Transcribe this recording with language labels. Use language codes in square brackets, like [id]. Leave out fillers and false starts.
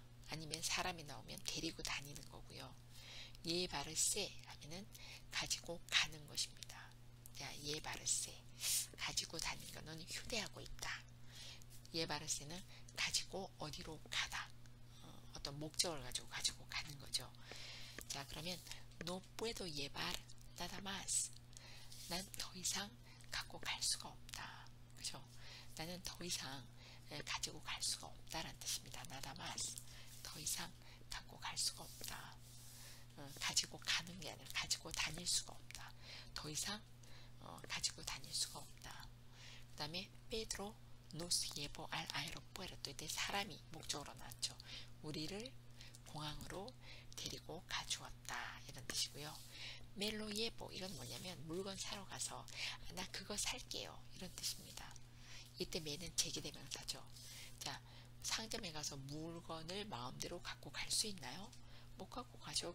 [ko] 아니면 사람이 나오면 데리고 다니는 거고요. 예바르세 하면은 가지고 가는 것입니다. 예바르세 가지고 다니는 거는 휴대하고 있다. 예바르세는 가지고 어디로 가다. 어떤 목적을 가지고 가는 거죠. 자, 그러면 [es] no puedo llevar nada más. [ko] 난 더 이상 갖고 갈 수가 없다. 그죠? 나는 더 이상 가지고 갈 수가 없다라는 뜻입니다. [es] nada más. [ko] 더 이상 갖고 갈 수가 없다. 가지고 가는 게 아니라 가지고 다닐 수가 없다. 더 이상 가지고 다닐 수가 없다. 그 다음에 [es] Pedro nos llevó al aeropuerto. [ko] 이때 사람이 목적으로 나왔죠. 우리를 공항으로 데리고 가주었다 이런 뜻이고요. 멜로 예보 이건 뭐냐면 물건 사러 가서 나 그거 살게요 이런 뜻입니다. 이때 매는 제기대명사죠. 자, 상점에 가서 물건을 마음대로 갖고 갈 수 있나요? 못 갖고 가죠.